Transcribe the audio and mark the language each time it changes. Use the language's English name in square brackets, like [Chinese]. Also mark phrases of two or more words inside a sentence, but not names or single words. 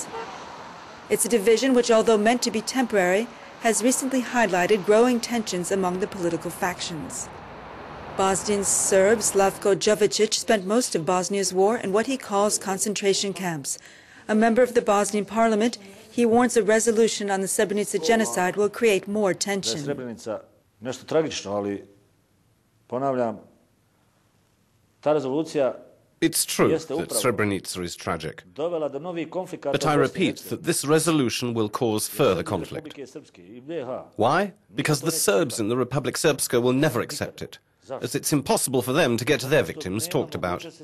[English] It's a division which, although meant to be temporary, has recently highlighted growing tensions among the political factions. Bosnian Serb Slavko Jovicic spent most of Bosnia's war in what he calls concentration camps. A member of the Bosnian parliament, he warns a resolution on the Srebrenica genocide will create more tension. [Serbian] Srebrenica nešto tragično, ali ponavljam, ta rezolucija. [English] It's true that Srebrenica is tragic, but I repeat that this resolution will cause further conflict. Why? Because the Serbs in the Republic Srpska will never accept it, as it's impossible for them to get their victims talked about.